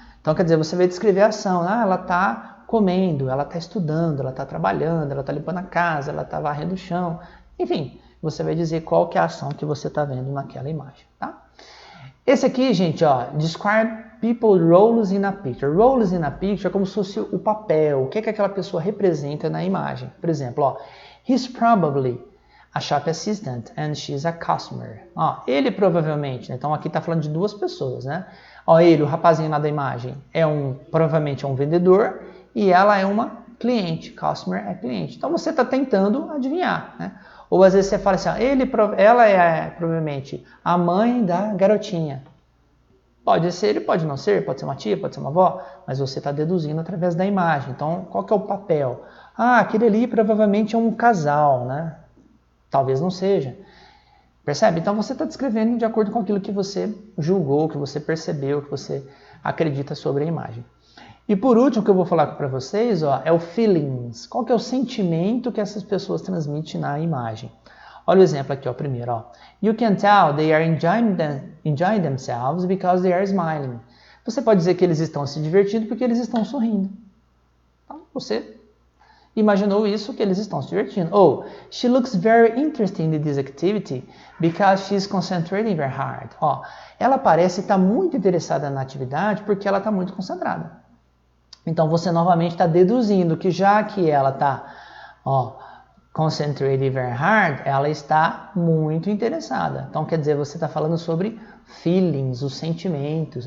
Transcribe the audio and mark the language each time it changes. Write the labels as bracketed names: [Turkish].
[Portuguese] Então, quer dizer, você vai descrever a ação. Ela está comendo, ela está estudando, ela está trabalhando, ela está limpando a casa, ela está varrendo o chão. Enfim, você vai dizer qual que é a ação que você está vendo naquela imagem. Tá? Esse aqui, gente, [English] describe people roles in a picture. Roles in a picture [Portuguese] é como se fosse o papel, o que aquela pessoa representa na imagem. Por exemplo, [English] he's probably a shop assistant and she's a customer. [Portuguese] Ele provavelmente, né? Então aqui está falando de duas pessoas, né? Ele, o rapazinho lá da imagem, provavelmente é um vendedor e ela é uma cliente. Customer é cliente. Então você está tentando adivinhar, né? Ou às vezes você fala assim, ela é provavelmente a mãe da garotinha. Pode ser, ele pode não ser, pode ser uma tia, pode ser uma avó, mas você está deduzindo através da imagem. Então, qual que é o papel? Aquele ali provavelmente é um casal, né? Talvez não seja. Percebe? Então você está descrevendo de acordo com aquilo que você julgou, que você percebeu, que você acredita sobre a imagem. E por último, o que eu vou falar para vocês é o feelings. Qual que é o sentimento que essas pessoas transmitem na imagem? Olha o exemplo aqui, primeiro. [English] You can tell they are enjoying themselves because they are smiling. [Portuguese] Você pode dizer que eles estão se divertindo porque eles estão sorrindo. Então, você imaginou isso, que eles estão se divertindo. [English] Ou, she looks very interested in this activity because she's concentrating very hard. [Portuguese] Ela parece estar muito interessada na atividade porque ela está muito concentrada. Então, você novamente está deduzindo que já que ela está [English] concentrating very hard, [Portuguese] ela está muito interessada. Então, quer dizer, você está falando sobre feelings, os sentimentos.